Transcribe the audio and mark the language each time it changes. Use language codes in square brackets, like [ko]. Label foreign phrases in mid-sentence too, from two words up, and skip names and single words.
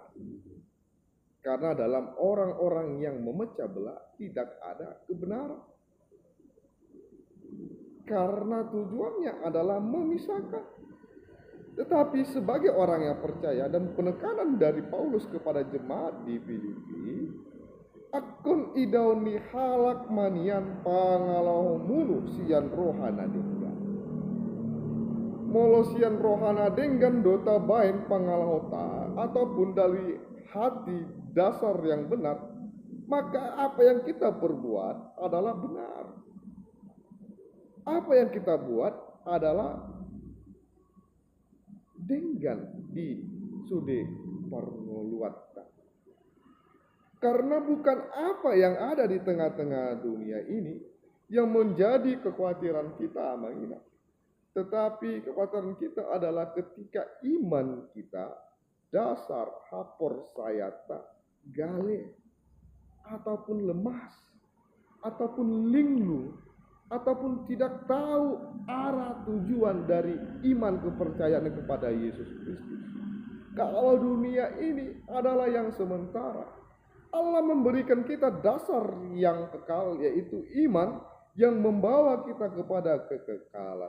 [id] Karena dalam orang-orang yang memecah belah tidak ada kebenaran. Karena tujuannya adalah memisahkan. Tetapi sebagai orang yang percaya, dan penekanan dari Paulus kepada jemaat di Filipi, [bbc] akun idauni halak manian pangalau mulu sian rohana denggan. Molo sian rohana denggan dota bain pangalau ta, [id] ataupun dari hati dasar yang benar, maka apa yang kita perbuat adalah benar. Apa yang kita buat adalah dengan di [bbc] sude parnoluatta. [id] Karena bukan apa yang ada di tengah-tengah dunia ini yang menjadi kekhawatiran kita, Amangina. Tetapi kekhawatiran kita adalah ketika iman kita dasar [bbc] hapor sayata gale [id] ataupun lemas ataupun linglung ataupun tidak tahu arah tujuan dari iman kepercayaan kepada Yesus Kristus. Kalau dunia ini adalah yang sementara, Allah memberikan kita dasar yang kekal, yaitu iman yang membawa kita kepada kekekalan.